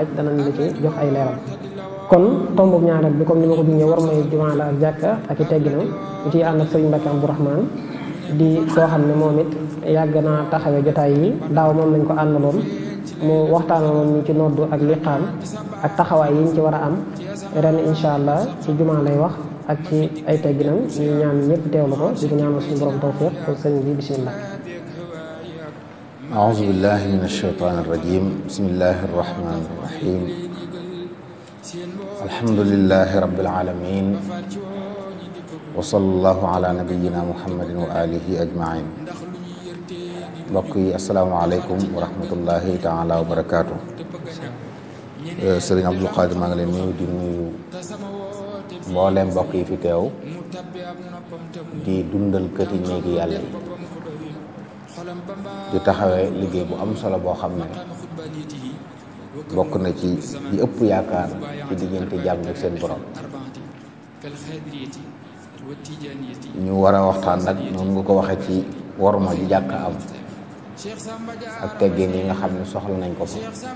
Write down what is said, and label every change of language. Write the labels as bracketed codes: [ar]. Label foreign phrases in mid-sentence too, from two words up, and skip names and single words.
[wo] danañ la ci jox ay leeral kon tombub ñaareel bi comme ni ma ko junjee war mooy jumaa la ak jàkka ak i tegginam ñu ciy ànd ak sëriñ Mbacke Abdourahmane di koo xam ne moom it yàgg naa taxawee jotaay yi daaw moom lañ ko àndaloon mu waxtaanoon ñu ci noddu ak liqaam ak taxawaay yi ñu ci war a am ren [ar] إن شاء الله [wo] ci jumaa lay wax ak ci ay tegginam ñu ñaan ñëpp teewlu ko di ko ñaanal suñu borom tawfiq kon sëriñ bi bismillah [ar] أعوذ بالله من الشيطان الرجيم بسم الله الرحمن الرحيم الحمد لله رب العالمين وصلى الله على نبينا محمد وآله أجمعين [wo] mbokk yi [ar] السلام عليكم ورحمة الله تعالى وبركاته [wo] sëriñ Abdul Qadir maa ngi leen nuyu di nuyu mbooleem mbokk yi fi teew di dundal këti néegi yàlla yi di taxawee liggéey bu am solo boo xam ne bokk na ci di ëpp yaakaar ci diggante jàmm ak seen borom ñu war a waxtaan nag noonu nga ko waxee ci worma ji jàkk am ak teggin yi nga xam ne soxla nañ ko fa